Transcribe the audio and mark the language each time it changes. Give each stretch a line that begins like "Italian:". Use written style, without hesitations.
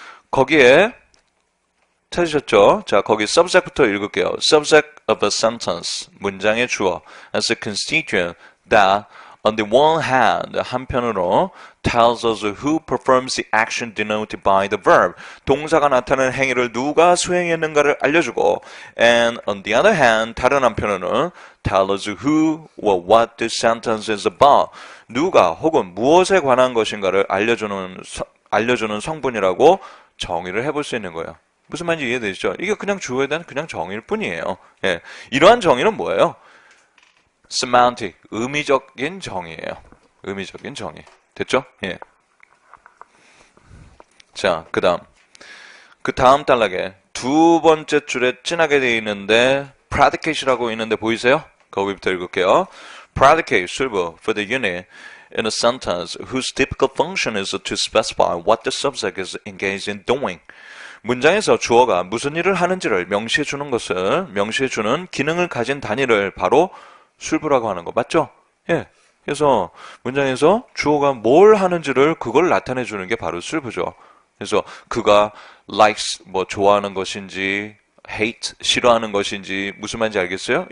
Korean: 거기에 찾으셨죠? 자, 거기 subject부터 읽을게요.
English: Subject of a sentence,
Korean: 문장의 주어,
English: as a constituent that on the one hand,
Korean: 한편으로
English: tells us who performs the action denoted by the verb.
Korean: 동사가 나타내는 행위를 누가 수행했는가를 알려주고
English: and on the other hand,
Korean: 다른 한편으로는
English: tell us who or what the sentence is about.
Korean: 누가 혹은 무엇에 관한 것인가를 알려주는 성분이라고 정의를 해볼 수 있는 거예요. 무슨 말인지 이해되시죠? 이게 그냥 주어에 대한 그냥 정의일 뿐이에요. 예. 이러한 정의는 뭐예요? semantic, 의미적인 정의예요. 의미적인 정의. 됐죠? 예. 자, 그 다음 단락에 두 번째 줄에 진하게 되어 있는데 predicate이라고 있는데 보이세요? 거기부터 읽을게요.
English: predicate 술부 for the unit in a sentence whose typical function is to specify what the subject is engaged in doing.
Korean: 문장에서 주어가 무슨 일을 하는지를 명시해 주는 것을 명시해 주는 기능을 가진 단위를 바로 술부라고 하는 거 맞죠? 예. 그래서 문장에서 주어가 뭘 하는지를 그걸 나타내 주는 게 바로 술부죠. 그래서 그가 likes 뭐 좋아하는 것인지 hate 싫어하는 것인지 무슨 말인지 알겠어요?